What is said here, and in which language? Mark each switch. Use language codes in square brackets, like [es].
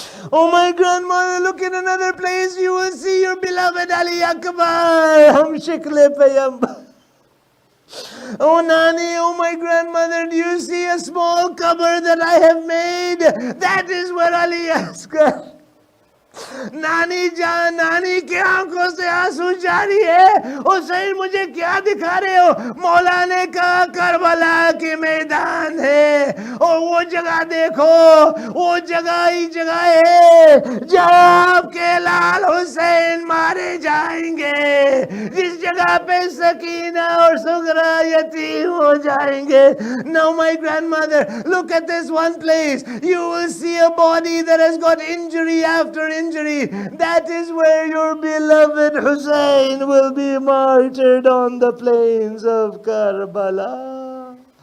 [en] Oh my grandmother, look in another place. You will see your beloved Ali Akbar. [hi] Hum shikle payambar. [en] Oh Nani, oh my grandmother, do you see a small cupboard that I have made? That is where Ali Asghar. [hi] नानी जान, नानी की आंखों से आंसू जारी है. हुसैन मुझे क्या दिखा रहे हो? मौला ने कहा करबला के मैदान है और वो जगह देखो, वो जगह ही जगह है जहाँ आपके लाल हुसैन मारे जाएंगे, जिस जगह पे सकीना और सुगरा यतीम हो जाएंगे. [en] Now my grandmother, look at this one place. You will see a body that has got injury after injury. That is where your beloved Hussein will be martyred on the plains of Karbala.